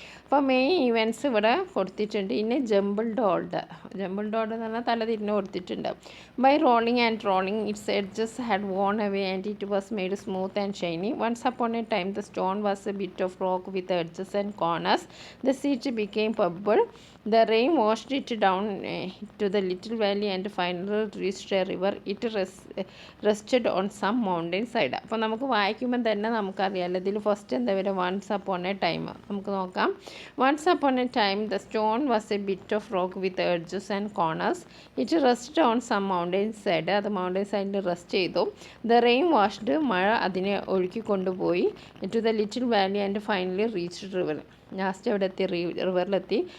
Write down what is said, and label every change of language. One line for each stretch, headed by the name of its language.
Malayalam: അപ്പോൾ main events ഇവിടെ കൊടുത്തിട്ടുണ്ട്. ഇനി
English: jumbled order
Malayalam: എന്ന് പറഞ്ഞാൽ തല തിരിഞ്ഞ് കൊടുത്തിട്ടുണ്ട്.
English: By rolling and rolling its edges had worn away and it was made smooth and shiny. Once upon a time the stone was a bit of rock with edges and corners. The seat became pebble. The rain washed it down to the little valley and finally reached a river. It rested on some mountain side.
Malayalam: അപ്പോൾ നമുക്ക് വായിക്കുമ്പോൾ തന്നെ നമുക്കറിയാമല്ലോ ഇതിൽ first എന്താ വരിക?
English: Once upon a time.
Malayalam: നമുക്ക് നോക്കാം.
English: Once upon a time the stone was a bit of rock with edges and corners. It rested on some mountain side.
Malayalam: അത് മൗണ്ടൈൻ സൈഡിൽ റെസ്റ്റ് ചെയ്തു.
English: the rain washed,
Malayalam: മഴ അതിനെ ഒഴുക്കി കൊണ്ടുപോയി.
English: To the little valley and finally reached river.
Malayalam: Last എവിടെ എത്തി? റിവറിലെത്തി.